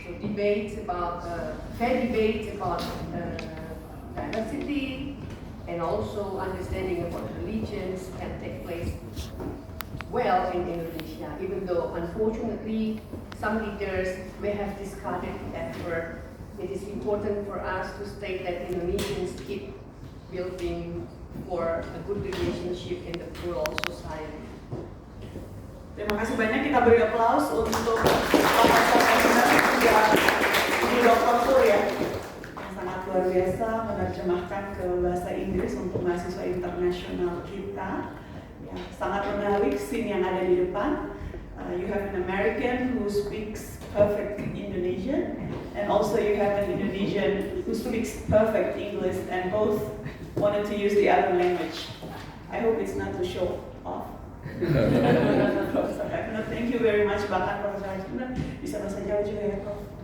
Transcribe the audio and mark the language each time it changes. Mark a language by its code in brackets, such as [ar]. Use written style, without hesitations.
[en] So debates about fair debates about diversity and also understanding about religions can take place well in Indonesia, even though unfortunately some leaders may have discarded the effort. It is important for us to state that Indonesians keep building for a good relationship in the plural society. [id] Terima kasih banyak, kita beri aplaus untuk Profesor Hefner dan Ibu Dr. Pur ya, yang sangat luar biasa menerjemahkan ke bahasa Inggris untuk mahasiswa internasional kita. Ya, sangat menarik scene yang ada di depan. [en] You have an American who speaks perfect Indonesian, and also you have an Indonesian who speaks perfect English, and both wanted to use the other language. I hope it's not to show off. Profesor Hefner, thank you very much. [id] Bahkan Profesor Hefner bisa bahasa Jawa juga ya, Prof.